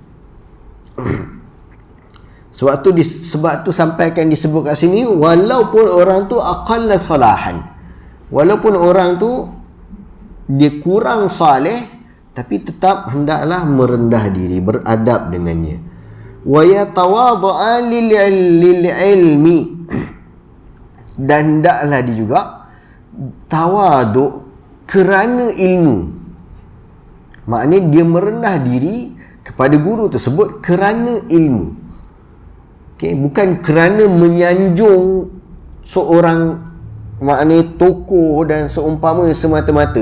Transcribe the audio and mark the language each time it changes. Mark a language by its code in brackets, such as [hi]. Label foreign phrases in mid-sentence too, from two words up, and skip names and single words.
[ms] Sebab tu sampaikan disebut kat sini, walaupun orang tu [ar] أقل صلاحا, [ms] walaupun orang tu dia kurang saleh, tapi tetap hendaklah merendah diri, beradab dengannya. [ar] ويتواضع للعلم, [ms] dan hendaklah dia juga tawaduk kerana ilmu. Maknanya dia merendah diri kepada guru tersebut kerana ilmu. Okay, bukan kerana menyanjung seorang, maknanya tokoh dan seumpama semata-mata.